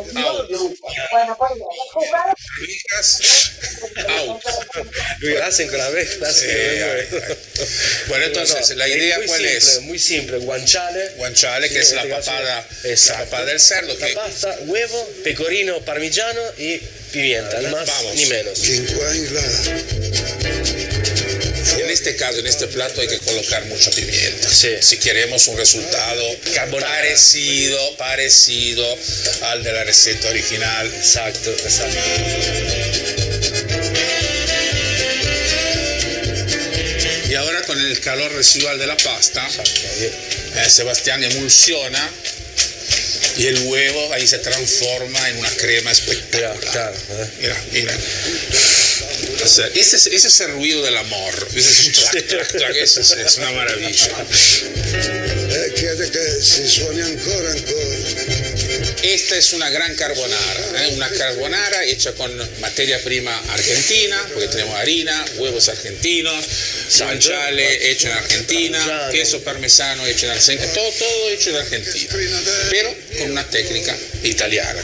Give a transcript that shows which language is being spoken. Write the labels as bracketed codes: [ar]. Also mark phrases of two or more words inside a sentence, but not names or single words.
[es] Out. Fijas. Out. Lo hacen con la mezcla. Bueno, entonces, ¿la idea cuál es? Muy simple. Guanciale. Guanciale, que es la papada del cerdo. La pasta, huevo, [it] pecorino parmigiano [es] y pimienta, ni más ni menos. En este caso, en este plato hay que colocar mucha pimienta. Sí. Si queremos un resultado parecido al de la receta original. Exacto. Y ahora con el calor residual de la pasta, Sebastián emulsiona y el huevo ahí se transforma en una crema espectacular. Mira. O sea, ese es el ruido del amor. Ese es una maravilla. [it] Chiede che si suoni ancora. [es] Esta es una gran carbonara, una carbonara hecha con materia prima argentina, porque tenemos harina, huevos argentinos, guanciale hecho en Argentina, queso parmesano hecho en Argentina, todo hecho en Argentina, pero con una técnica italiana.